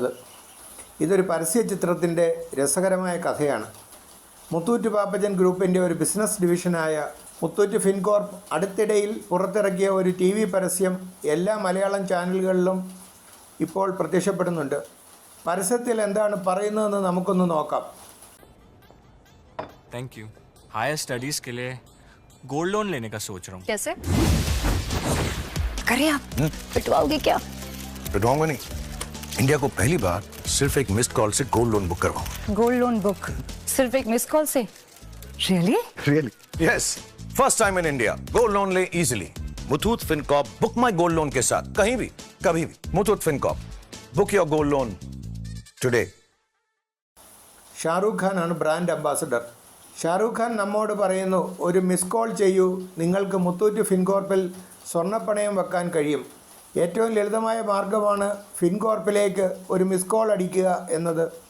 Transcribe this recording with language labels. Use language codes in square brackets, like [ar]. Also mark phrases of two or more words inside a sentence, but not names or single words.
[ml] ഇതൊരു പരസ്യ ചിത്രത്തിൻ്റെ രസകരമായ കഥയാണ്. മുത്തൂറ്റ് പാപ്പച്ചൻ ഗ്രൂപ്പിൻ്റെ ഒരു ബിസിനസ് ഡിവിഷനായ മുത്തൂറ്റ് ഫിൻകോർപ്പ് അടുത്തിടയിൽ പുറത്തിറക്കിയ ഒരു TV പരസ്യം എല്ലാ മലയാളം ചാനലുകളിലും ഇപ്പോൾ പ്രത്യക്ഷപ്പെടുന്നുണ്ട്. പരസ്യത്തിൽ എന്താണ് പറയുന്നതെന്ന് നമുക്കൊന്ന് നോക്കാം. [en] Thank you. higher studies [hi] के लिए [en] gold loan [hi] लेने का सोच रहा हूँ. कैसे करें आप? पिटवाओगे क्या? पिटवाऊंगा नहीं. इंडिया को पहली बार सिर्फ एक [en] missed call [hi] से [en] gold loan book [hi] करवाऊं. [en] gold loan book [hi] सिर्फ एक [en] miss call [hi] से? [en] Really? Really? Yes. First time in India. gold loan [hi] ले [en] easily. [hi] मुथूट फिनकॉर्प [en] book my gold loan [hi] के साथ कहीं भी कभी भी. [en] Muthoot Fincorp book your gold loan today. [ml] ഷാറൂഖ് ഖാനാണ് ബ്രാൻഡ് അംബാസഡർ. ഷാറൂഖ് ഖാൻ നമ്മോട് പറയുന്നു, ഒരു മിസ് കോൾ ചെയ്യൂ, നിങ്ങൾക്ക് മുത്തൂറ്റ് ഫിൻകോർപ്പിൽ സ്വർണ്ണപ്പണയം വെക്കാൻ കഴിയും. ഏറ്റവും ലളിതമായ മാർഗമാണ് ഫിൻകോർപ്പിലേക്ക് ഒരു മിസ് കോൾ അടിക്കുക എന്നത്.